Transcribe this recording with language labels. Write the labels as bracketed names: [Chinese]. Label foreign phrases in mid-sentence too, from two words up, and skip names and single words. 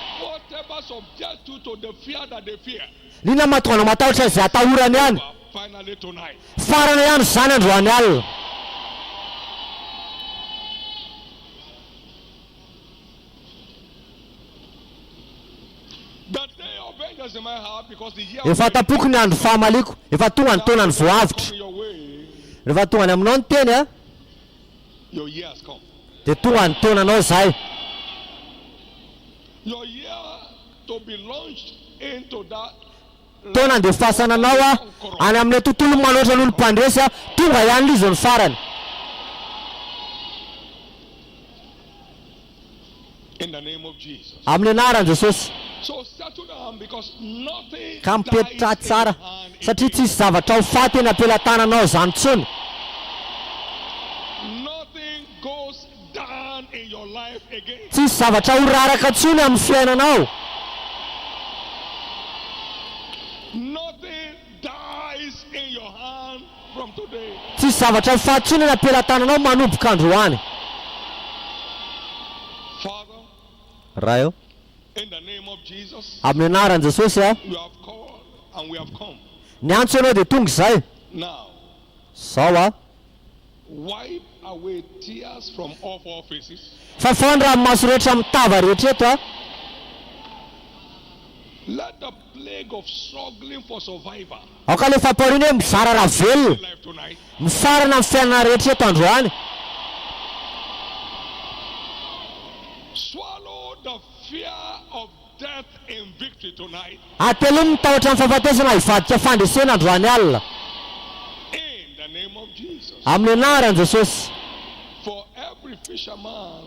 [English] Whatever subjects you to the fear that they fear. [Malagasy] lina mahatonga anao matahotra zay atahorany any [English] Finally tonight. [Malagasy] farana ihany zany androany alina [English] The day of vengeance in my heart because the year [Malagasy] efa tapoko ny andro fahamaliko efa tonga ny taona ny voavitra [English] coming your way, [Malagasy] rehefa tonga ny aminao ny teny [English] your year has come. [Malagasy] dia tonga ny taonanao zay [English] Your year to be launched into that [Malagasy] taona andefasananao any amin'ilay tontolo manoatra n'olo-mpandresy tonga ihany lizo ny farany [English] in the name of Jesus. [Malagasy] amin'ny anaran' Jesosy [English] So settle down because nothing [Malagasy] ka [English] dies in [Malagasy] mipetratra [English] your [Malagasy] tsara [English] hand [Malagasy] satria [English] again. [Malagasy] tsisy zavatra ho faty eny ampelantananao zany tsony. [English] Nothing goes down in your life again. [Malagasy] Tsisy zavatra ho raraka tsony amin'ny fiainanao. [English] Nothing dies in your hand from today. [Malagasy] Tsisy zavatra ho faty tsony eny ampelantananao manomboka androany. [English] Father, [Malagasy] Raha eo [English] in the name of Jesus, [Malagasy] amin'ny anaran'i Jesosy a [English] you have called and we have come. [Malagasy] ny antso ianao dia tonga izay. [English] Now, [Malagasy] Zao a [English] wipe away tears from all four faces. [Malagasy] fafany ranomaso rehetra mitava rehetra eto a. [English] Let the plague of struggling for survival [Malagasy] Aoka le fampariana hoe mizara raha velona [English] in life tonight. [Malagasy] mifarana amin'ny fiainana rehetra eto androany. [English] Swallow the fear of death in victory tonight. [Malagasy] Atelo ny mitahotra amin'ny fahafatesana hivadika fandresena androany alina [English] In the name of Jesus. [Malagasy] amin'ny anaran'i Jesosy. [English] For every fisherman,